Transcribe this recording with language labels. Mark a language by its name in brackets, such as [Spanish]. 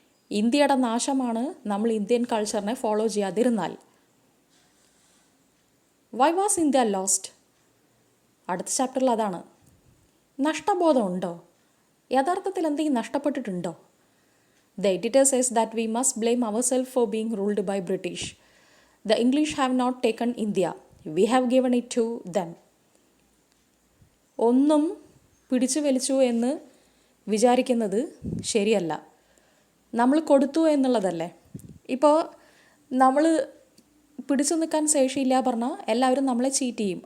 [Malayalam] ഇന്ത്യയുടെ നാശമാണ് നമ്മൾ Indian കൾച്ചറിനെ follow ചെയ്യാതിരുന്നാൽ. [English] Why was India lost? [Malayalam] അടുത്ത ചാപ്റ്ററിൽ അതാണ്. നഷ്ടബോധം ഉണ്ടോ? യഥാർത്ഥത്തിൽ എന്തെങ്കിലും നഷ്ടപ്പെട്ടിട്ടുണ്ടോ? [English] The editor says that we must blame ourselves for being ruled by British. The English have not taken India. We have given it to them. [Malayalam] ഒന്നും പിടിച്ചു വലിച്ചു എന്ന് വിചാരിക്കുന്നത് ശരിയല്ല. നമ്മൾ കൊടുത്തു എന്നുള്ളതല്ലേ. ഇപ്പോൾ നമ്മൾ പിടിച്ചു നിൽക്കാൻ ശേഷിയില്ല പറഞ്ഞാൽ എല്ലാവരും നമ്മളെ ചീറ്റ് ചെയ്യും.